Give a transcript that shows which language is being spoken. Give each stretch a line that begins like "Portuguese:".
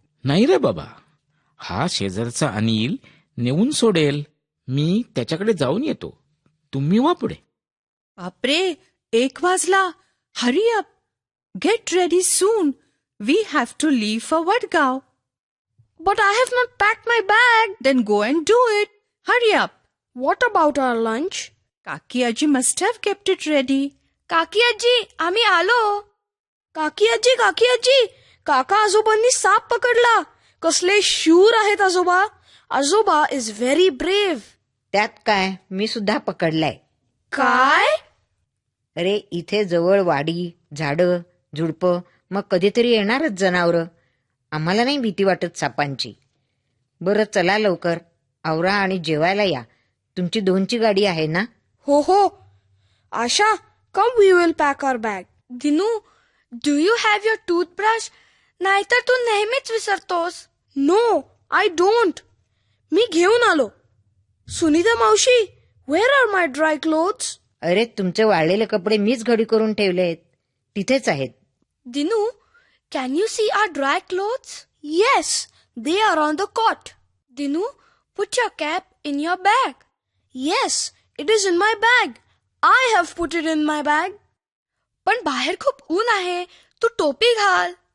Marathi: नाही रे बाबा, हा शेजारचा अनिल नेऊन सोडेल. मी त्याच्याकडे जाऊन येतो. तुम्ही वा पुढे. बापरे, 1 वाजला.
English: Hurry up. Get ready soon. We have to leave for Vadgaon. But I have not packed my bag. Then go and do it. Hurry up. What about our lunch? Kaki Aji must have kept it ready.
Marathi: काकी आजी, आम्ही आलो. काकी आजी, काकी आजी, काका आजोबांनी साप पकडला. कसले शूर आहेत आजोबा.
English: आजोबा is very brave.
Marathi: त्यात काय, मी सुद्धा पकडलाय. काय? अरे इथे जवळ वाडी, झाडं, झुडपं, मग कधीतरी येणारच जनावरं. आम्हाला नाही भीती वाटत सापांची. बरं चला लवकर, आवरा आणि जेवायला या. तुमची 2ची गाडी आहे ना? हो हो. आशा,
English: Come we will pack our bag. Dinu, do you have your toothbrush?
Marathi: नाहीतर तू नेहमीच विसरतोस.
English: No, I don't.
Marathi: मी घेऊन आलो.
English: सुनीता मावशी, where are my dry clothes?
Marathi: अरे तुमचे वाळलेले कपडे मीच घडी करून ठेवले आहेत, तिथेच आहेत.
English: Dinu, can you see our dry clothes? Yes, they are on the cot. Dinu, put your cap in your bag. Yes, it is in my bag. I have put it in my bag.
Marathi: पण बाहेर खूप ऊन आहे. तू टोपी घाल.